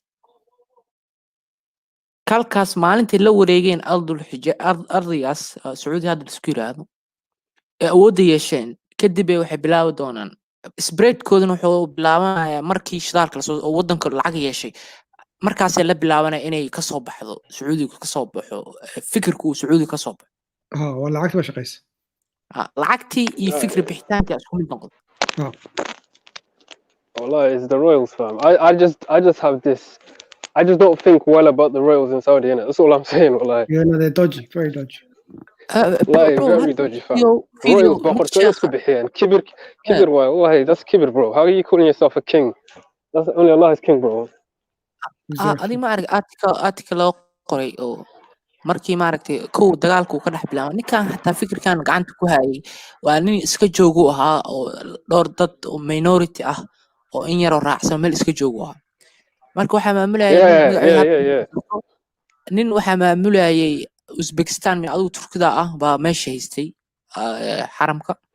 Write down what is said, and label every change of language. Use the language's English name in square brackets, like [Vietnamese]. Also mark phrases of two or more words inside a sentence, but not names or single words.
[Somali] kalkaas maalintii la wareegeen ardigaas Sacuudi hadda isku yiraahdo ee awoodda yeesheen kadib waxay bilaabi doonaan spreadkoodana wuxuu bilaabanayaa markii shidaalka la soo oo wadanka lacag yeeshay markaasay la bilaabanaya inay ka soo baxdo Sacuudiga ka soo baxo fikirku uu Sacuudiga ka soo baxo wala lacagta ma shaqeysa lacagtii iyo fikir bixitaanka isku mid noqdo [English] Wallah, it's the royals, fam. I just have this. I just don't think well about the royals in Saudi, innit? That's all I'm saying, wallah. Yeah, no, they're dodgy, very dodgy. Like, very dodgy, fam. Royals, [Somali] boqortooyo isku bixiyeen. Kibir waay, wallahi, [English] that's kibir, bro. How are you calling yourself a king? That's only Allah is king, bro. [Somali] Adi ma arag article loo qoray oo markii maaragtay kow dagaalku ka dhex bilaabay ninkan xataa fikirkan gacanta ku hayay waa nin iska joogo ahaa oo dhowr dad oo minority ah oo in yar oo raacsan meel iska joogo ahaa marka waxa maamulayay nin waxa maamulayay Uzbekistan min adigu Turkida ah baa meesha haystay xaramka